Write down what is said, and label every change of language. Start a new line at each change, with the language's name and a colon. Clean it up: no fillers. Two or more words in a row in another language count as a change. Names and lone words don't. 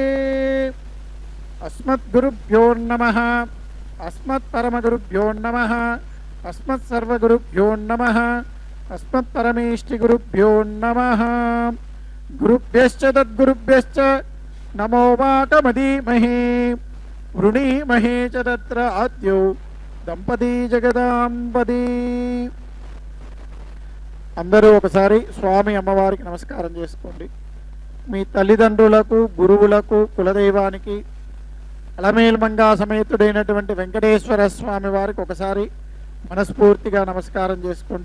Sanskrit: अस्मद्गुरुभ्यो नमः अस्मत्परमगुरुभ्यो नमः अस्मत्सर्वगुरुभ्यो नमः अस्मत्परमेष्टिगुरुभ्यो नमः। गुरुभ्यश्च तद्गुरुभ्यश्च नमो वाकमधीमहे वृणीमहे च तत्र आद्यौ దంపతి జగదాంబది.
Telugu: అందరూ ఒకసారి స్వామి అమ్మవారికి నమస్కారం చేసుకోండి. మీ తల్లిదండ్రులకు గురువులకు కులదైవానికి అలమేల్మంగా సమేతుడైనటువంటి వెంకటేశ్వర స్వామి వారికి ఒకసారి మనస్ఫూర్తిగా నమస్కారం చేసుకోండి.